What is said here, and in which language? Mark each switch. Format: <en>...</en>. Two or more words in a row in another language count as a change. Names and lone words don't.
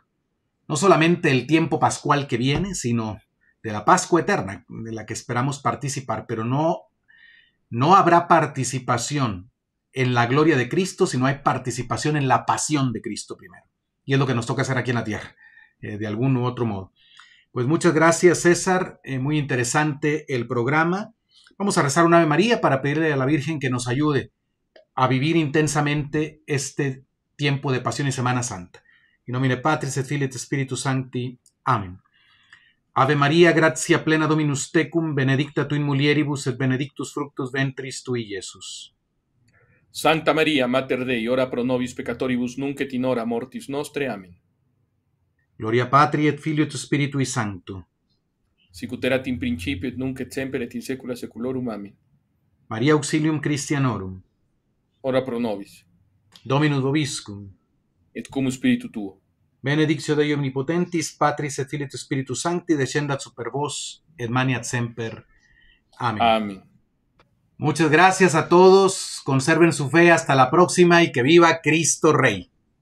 <es>No solamente el tiempo pascual que viene, sino de la Pascua eterna, de la que esperamos participar, pero no habrá participación en la gloria de Cristo si no hay participación en la pasión de Cristo primero. Y es lo que nos toca hacer aquí en la tierra, de algún u otro modo. Pues muchas gracias, César. Muy interesante el programa. Vamos a rezar un Ave María para pedirle a la Virgen que nos ayude a vivir intensamente este tiempo de pasión y Semana Santa.</es> <la>In nomine Patris et Filii et Spiritus Sancti. Amén. Ave María, gratia plena Dominus tecum, benedicta tu in mulieribus et benedictus fructus ventris tui, Iesus. Santa María, Mater Dei, ora pro nobis peccatoribus, nunc et in hora mortis nostre. Amén. Gloria Patri et Filio et Spiritui Sancto. Sicut erat in principio et nunc et semper et in saecula saeculorum. Amén. Maria auxilium Christianorum. Ora pro nobis. Dominus vobiscum. Et cum spiritu tuo. Benedictio Dei omnipotentis, Patris et Filii et Spiritus Sancti, descendat super vos et maniat semper. Amén. Amén.</la> <es>Muchas gracias a todos. Conserven su fe hasta la próxima y que viva Cristo Rey.</es>